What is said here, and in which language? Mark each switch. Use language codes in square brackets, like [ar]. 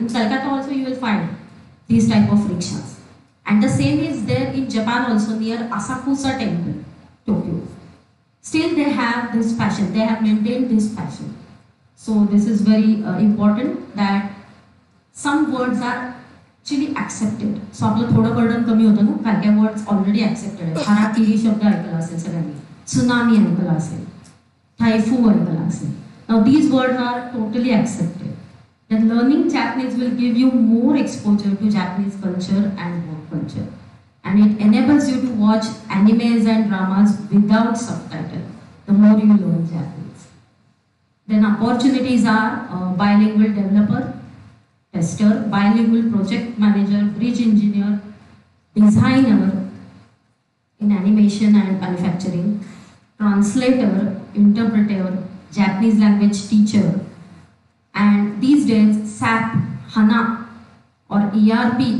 [en] In Calcutta also you will find these type of rickshaws. And the same is there in Japan also near Asakusa temple, Tokyo. Still they have this fashion, they have maintained this fashion. So this is very important that some words are actually accepted. [mr] So आपलं थोडं burden कमी होतं ना, काय काय [en] words already accepted [mr] आहेत. हाराकी ही शब्द ऐकला असेल सगळ्यांनी, सुनामी ऐकला असेल, टायफू ऐकला असेल. [en] Now these words are totally accepted. Then learning Japanese will give you more exposure to Japanese culture and work culture, and it enables you to watch animes and dramas without subtitle. The more you learn Japanese. Then opportunities are bilingual developer, tester, bilingual project manager, bridge engineer, designer in animation and manufacturing, translator, interpreter, Japanese language teacher, and these days SAP, HANA or ERP